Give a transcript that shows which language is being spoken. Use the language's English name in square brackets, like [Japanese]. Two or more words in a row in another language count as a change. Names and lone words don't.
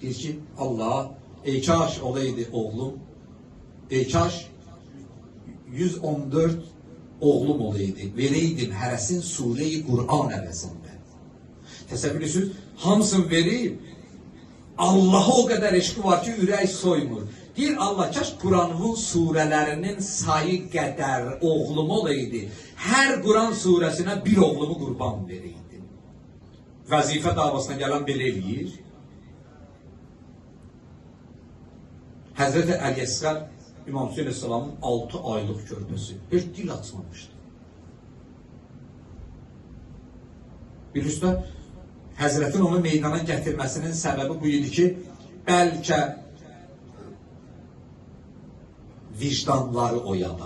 [Azerbaijani] Deyir ki, Allah, ey kaş olaydı oğlum, ey kaş 114 oğlum olaydı, vereydim hərəsin Sure-i Qur'an əvəzində. Təsəvvür edirsiniz, hamısını verib, Allah'a [Turkish] o kadar [Azerbaijani] eşki var ki ürək soymur. [Turkish] Deyir Allah, kaş Kur'an'ın surelerinin sayı kadar oğlum olaydı. Her Kur'an suresine bir oğlumu qurban vereydim. [Azerbaijani] Vəzifə davasına gələn belə eləyir. Həzrəti Əli Əsqər İmam Hüseyin Aleyhisselam'ın 6 aylık körpəsi. Heç dil açmamışdı. Bilirsiniz, Həzrətin onu meydana gətirməsinin səbəbi bu idi ki, bəlkə vicdanları oyada.